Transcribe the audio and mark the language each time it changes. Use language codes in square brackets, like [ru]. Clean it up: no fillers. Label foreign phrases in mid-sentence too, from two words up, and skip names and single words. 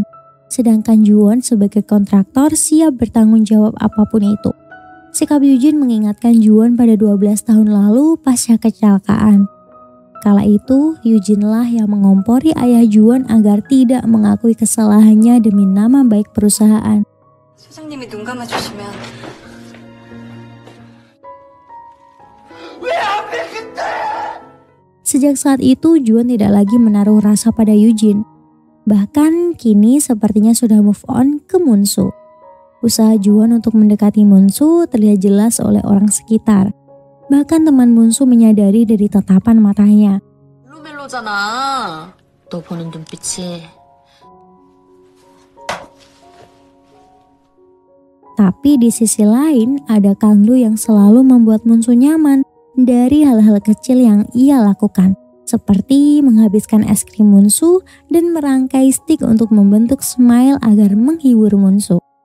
[id] Sedangkan Juwon sebagai kontraktor siap bertanggung jawab apapun itu. Sikap Eugene mengingatkan Juwon pada 12 tahun lalu pasca kecelakaan. Kala itu, Eugene lah yang mengompori ayah Juwon agar tidak mengakui kesalahannya demi nama baik perusahaan. [ko] 소장님이 눈 감아주시면 [id] Sejak saat itu, Juwon tidak lagi menaruh rasa pada Eugene. Bahkan kini sepertinya sudah [en] move on [id] ke Munsu. Usaha Juwon untuk mendekati Munsu terlihat jelas oleh orang sekitar. Bahkan teman Munsu menyadari dari tatapan matanya. [ko] 멜로멜로잖아. 너 보는 눈빛이. [id] Tapi di sisi lain, ada Kang Do yang selalu membuat Munsu nyaman dari hal-hal kecil yang ia lakukan, seperti menghabiskan es krim Munsu dan merangkai stick untuk membentuk smile agar menghibur Munsu.